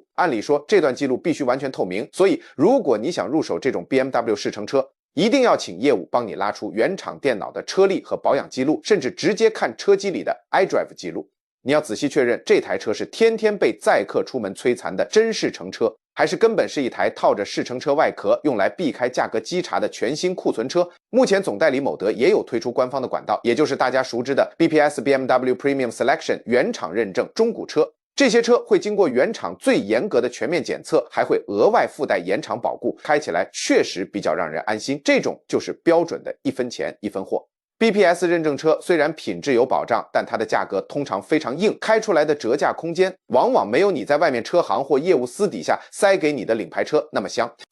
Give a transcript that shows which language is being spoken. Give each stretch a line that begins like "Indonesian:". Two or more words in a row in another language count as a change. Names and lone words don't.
Chinese: 按理說，這段記錄必須完全透明，所以如果你想入手這種 BMW 試乘車，一定要請業務幫你拉出原廠電腦的車歷和保養記錄，甚至直接看車機裡的 iDrive 記錄。你要仔細確認這台車是天天被載客出門摧殘的真試乘車，還是根本是一台套着試乘車外殼用來避開價格稽查的全新庫存車。目前總代理某德也有推出官方的管道，也就是大家熟知的 BPS BMW Premium Selection 原厂認證中古車。這些車會經過原廠最嚴格的全面檢測，還會額外附帶延長保固，開起來確實比較讓人安心。這種就是標準的一分錢一分貨。BPS 認證車雖然品質有保障，但它的價格通常非常硬，開出來的折價空間往往沒有你在外面車行或業務私底下塞給你的領牌車那麼香。